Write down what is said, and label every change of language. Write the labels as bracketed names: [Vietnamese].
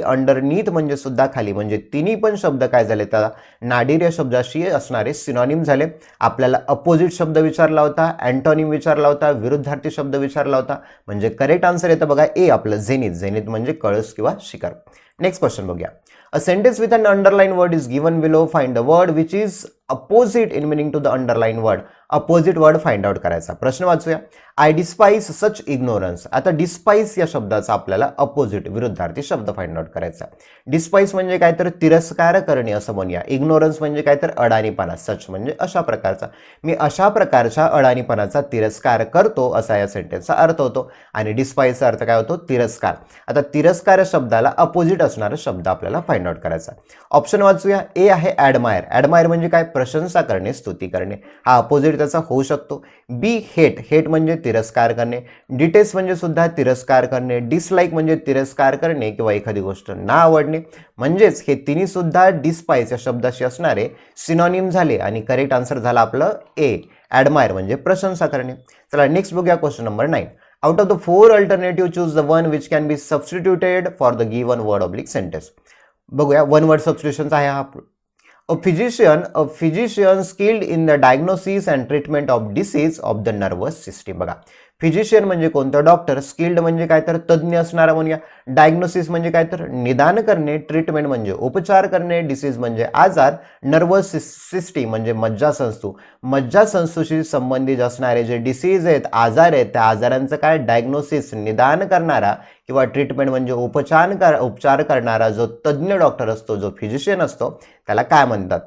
[Marathi] Underneath म्हणजे सुद्धा खाली. म्हणजे तिन्ही पण शब्द काय झाले त्या नाडीर या शब्दाशी असणारे सिनॉनिम झाले. आपल्याला अपोजिट शब्द विचारला होता, अँटोनिम विचारला होता, विरुद्धार्थी शब्द विचारला होता. म्हणजे करेक्ट आन्सर येतं बघा ए आपलं झेनिथ, झेनिथ म्हणजे कळस किंवा शिखर. नेक्स्ट क्वेश्चन बघूया. [English] A sentence with an underlined word is given below. Find the word which is opposite in meaning to the underlined word. [Marathi] Opposite word find out करायचा. प्रश्न वाचूया. [English] I despise such ignorance. [Marathi] आता despise या शब्दाचा आपल्याला opposite विरुद्धार्थी शब्द find out करायचा. Despise म्हणजे काय तर तिरस्कार करणे असं म्हणूया. इग्नोरन्स म्हणजे काय तर अडाणीपणा. सच म्हणजे अशा प्रकारचा. मी अशा प्रकारच्या अडाणीपणाचा तिरस्कार करतो असा या सेंटेन्सचा अर्थ होतो. आणि डिस्पाइसचा अर्थ काय होतो, तिरस्कार. आता तिरस्कार या शब्दाला अपोजिट असणारा शब्द आपल्याला फाइंड आउट करायचा. ऑप्शन वाचूया. ए आहे ॲडमायर. ॲडमायर म्हणजे काय, प्रशंसा करणे, स्तुती करणे. हा अपोजिट त्याचा होऊ शकतो. बी हेट, हेट म्हणजे तिरस्कार करणे. डिटेस्ट म्हणजे सुद्धा तिरस्कार करणे. डिसलाईक म्हणजे तिरस्कार करणे किंवा एखादी गोष्ट ना आवडणे. म्हणजेच हे तिन्ही सुद्धा डिस्पाइस या शब्दाशी असणारे सिनॉनिम झाले. आणि करेक्ट आन्सर झाला आपलं ए, ॲडमायर म्हणजे प्रशंसा करणे. चला नेक्स्ट बघूया [English] Question number 9. Out of the 4 alternative choose the one which can be substituted for the given word oblique sentence. [Marathi] बघूया वन वर्ड सबस्टिट्यूशनचा आहे हा. [English] A physician skilled in the diagnosis and treatment of disease of the nervous system. [Marathi] बघा physician म्हणजे कोणतं doctor, skilled म्हणजे काय तर तज्ज्ञ असणारा म्हणूया, डायग्नोसिस म्हणजे काय तर निदान करणे, ट्रीटमेंट म्हणजे उपचार करणे, डिसीज म्हणजे आजार, नर्वस सिस्टीम म्हणजे मज्जासंस्थू, मज्जासंस्थूशी संबंधित असणारे जे डिसीज आहेत, आजार आहेत, त्या आजारांचं काय डायग्नोसिस निदान करणारा किंवा ट्रीटमेंट म्हणजे उपचार करणारा जो तज्ज्ञ डॉक्टर असतो, जो फिजिशियन असतो, त्याला काय म्हणतात?